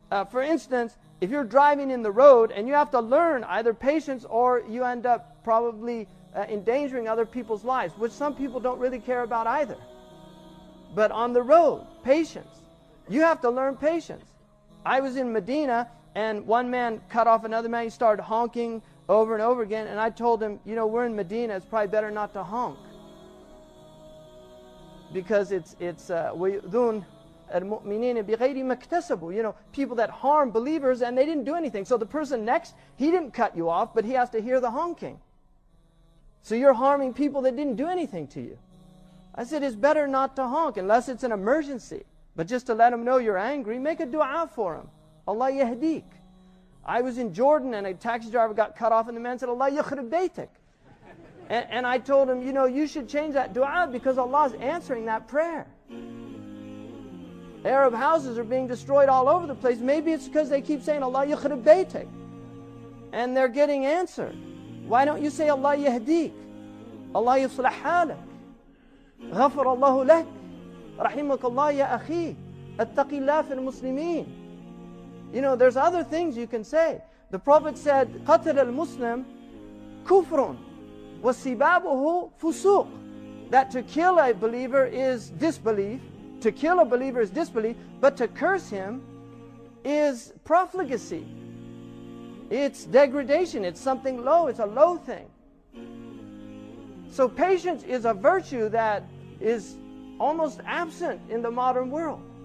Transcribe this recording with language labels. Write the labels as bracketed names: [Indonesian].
[English] For instance, if you're driving in the road and you have to learn either patience or you end up probably endangering other people's lives, which some people don't really care about either. But on the road, patience. You have to learn patience. I was in Medina and one man cut off another man. He started honking over and over again. And I told him, you know, we're in Medina. It's probably better not to honk. Because it's [Arabic] وَيُؤْذُونَ الْمُؤْمِنِينَ بِغَيْرِ مَكْتَسَبُوا. [English] You know, people that harm believers and they didn't do anything. So the person next, he didn't cut you off, but he has to hear the honking. So you're harming people that didn't do anything to you. I said, it's better not to honk unless it's an emergency. But just to let them know you're angry, make a dua for them. [Arabic] Allah yahdik. [English] I was in Jordan and a taxi driver got cut off and the man said, [Arabic] Allah yakhrib baytik. [English] And I told him, you know, you should change that dua because Allah is answering that prayer. Arab houses are being destroyed all over the place. Maybe it's because they keep saying [Arabic] Allah yakhrib baytik. [English] And they're getting answered. Why don't you say [Arabic] Allah yahdik? Allah yuslah halak. غفر الله لك رحمك الله يا أخي اتق الله في المسلمين. [English] You know, there's other things you can say. The Prophet said, [Arabic] قتل المسلم كفر وسبابه فسوق. [English] That to kill a believer is disbelief. To kill a believer is disbelief. But to curse him is profligacy. It's degradation. It's something low. It's a low thing. So patience is a virtue that is almost absent in the modern world.